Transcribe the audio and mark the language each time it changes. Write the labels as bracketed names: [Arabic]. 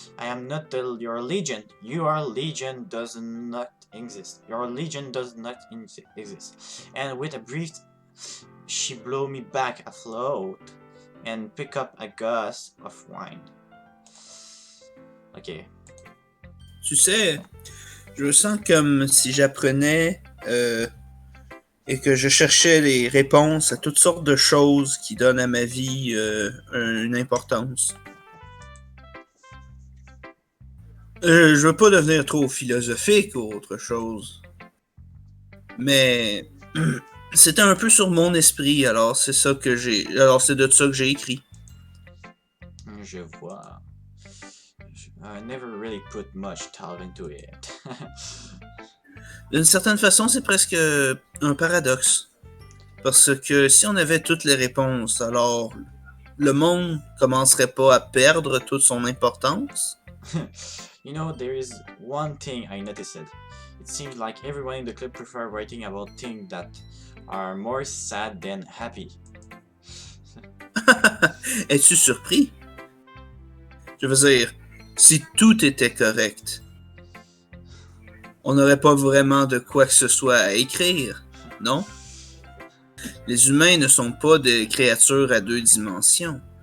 [English] I am not your legion. Your legion does not exist. Your legion does not exist. And with a brief, she blew me back afloat and pick up a glass of wine. Ok. [French] Tu sais, je me sens comme si j'apprenais et que je cherchais les réponses à toutes sortes de choses qui donnent à ma vie une importance. Je veux pas devenir trop philosophique ou autre chose. Mais c'était un peu sur mon esprit, alors c'est ça que j'ai. Alors c'est de ça que j'ai écrit. Je vois. [English] I never really put much thought into it. [French] D'une certaine façon, c'est presque un paradoxe. Parce que si on avait toutes les réponses, alors le monde commencerait pas à perdre toute son importance. [English] You know, there is one thing I noticed. It seems like everyone in the club prefers writing about things that are more sad than happy. [French] Es-tu surpris? Je veux dire, si tout était correct, on n'aurait pas vraiment de quoi que ce soit à écrire, non? Les humains ne sont pas des créatures à 2 dimensions.